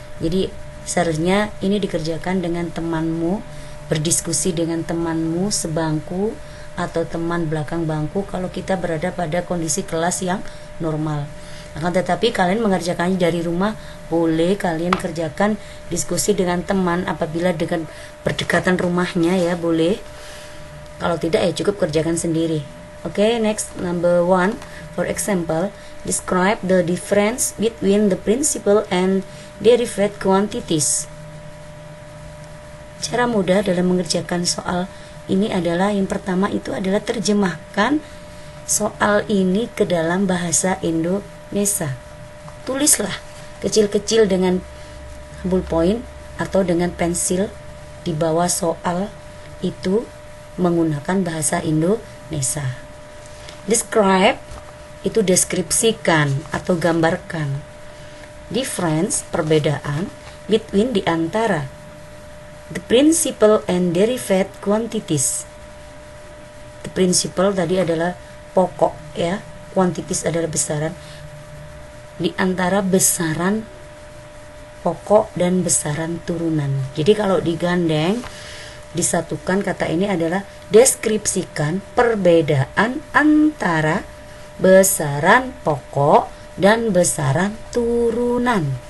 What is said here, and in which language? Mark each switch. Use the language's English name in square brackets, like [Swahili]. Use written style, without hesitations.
[Indonesian] Jadi seharusnya ini dikerjakan dengan temanmu, berdiskusi dengan temanmu sebangku atau teman belakang bangku kalau kita berada pada kondisi kelas yang normal. Akan tetapi kalian mengerjakannya dari rumah, boleh kalian kerjakan diskusi dengan teman apabila dengan berdekatan rumahnya ya, boleh. Kalau tidak ya cukup kerjakan sendiri. [English] Oke, next number 1. For example, describe the difference between the principal and derived quantities. [Indonesian] Cara mudah dalam mengerjakan soal ini adalah yang pertama itu adalah terjemahkan soal ini ke dalam bahasa Indonesia. Tulislah kecil-kecil dengan ballpoint atau dengan pensil di bawah soal itu menggunakan bahasa Indonesia. Describe itu deskripsikan atau gambarkan. Difference perbedaan, between di antara. [English] The principal and derived quantities. The principal [Indonesian] tadi adalah pokok ya, quantities adalah besaran. Di antara besaran pokok dan besaran turunan. Jadi kalau digandeng disatukan kata ini adalah deskripsikan perbedaan antara besaran pokok dan besaran turunan.